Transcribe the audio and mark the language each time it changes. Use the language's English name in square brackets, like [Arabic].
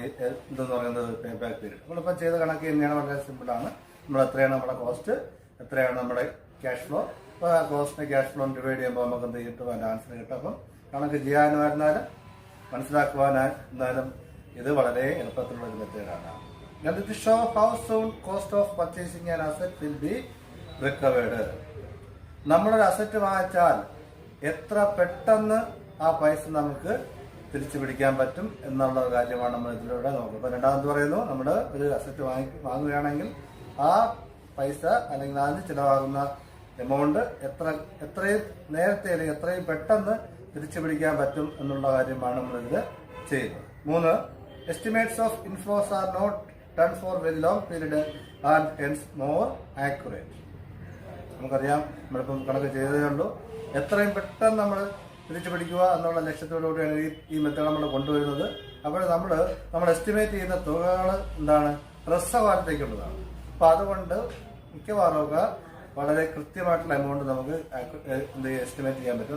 [Malayalam] എന്തെന്ന് പറയുന്നത് pay back period. നമ്മളിപ്പം ചെയ്ത കണക്ക് തന്നെയാണ്, വളരെ സിമ്പിളാണ്. നമ്മൾ എത്രയാണ് നമ്മുടെ കോസ്റ്റ്, എത്രയാണ് നമ്മുടെ ക്യാഷ് ഫ്ലോ. അപ്പോൾ ആ കോസ്റ്റിനെ ക്യാഷ് ഫ്ലോ ഡിവൈഡ് ചെയ്യുമ്പോൾ നമുക്ക് എന്ത് കിട്ടും? അതിൻ്റെ ആൻസർ കിട്ടും. അപ്പം കണക്ക് ചെയ്യാനായിരുന്നാലും മനസ്സിലാക്കുവാനായിരുന്നാലും ഇത് വളരെ എളുപ്പത്തിലുള്ള ഒരു മെത്തേഡാണ്. [English] And to show how soon cost of purchasing an asset will be recovered. [Malayalam] നമ്മളൊരു അസറ്റ് വാങ്ങിച്ചാൽ എത്ര പെട്ടെന്ന് ആ പൈസ നമുക്ക് തിരിച്ചു പിടിക്കാൻ പറ്റും എന്നുള്ള കാര്യമാണ് നമ്മൾ ഇതിലൂടെ നോക്കുന്നത്. ഇപ്പൊ രണ്ടാമത് പറയുന്നു, നമ്മൾ ഒരു അസറ്റ് വാങ്ങുകയാണെങ്കിൽ ആ പൈസ അല്ലെങ്കിൽ അതിന് ചിലവാകുന്ന എമൗണ്ട് എത്രയും നേരത്തെ അല്ലെങ്കിൽ എത്രയും പെട്ടെന്ന് തിരിച്ചു പിടിക്കാൻ പറ്റും എന്നുള്ള കാര്യമാണ് നമ്മളിത് ചെയ്യുന്നത്. [English] 3, estimates of inflows are not done for very long period and hence more accurate. [Malayalam] നമുക്കറിയാം, നമ്മളിപ്പം കണക്ക് ചെയ്തതേ ഉള്ളൂ. എത്രയും പെട്ടെന്ന് നമ്മൾ തിരിച്ചു പിടിക്കുക എന്നുള്ള ലക്ഷ്യത്തോടുകൂടിയാണ് ഈ മെത്തേഡ് നമ്മൾ കൊണ്ടുവരുന്നത്. അപ്പോൾ നമ്മൾ എസ്റ്റിമേറ്റ് ചെയ്യുന്ന തുകകൾ എന്താണ്? ഹ്രസ്വകാലത്തേക്കുള്ളതാണ്. അപ്പൊ അതുകൊണ്ട് മിക്കവാറും വളരെ കൃത്യമായിട്ടുള്ള എമൗണ്ട് നമുക്ക് എസ്റ്റിമേറ്റ് ചെയ്യാൻ പറ്റും.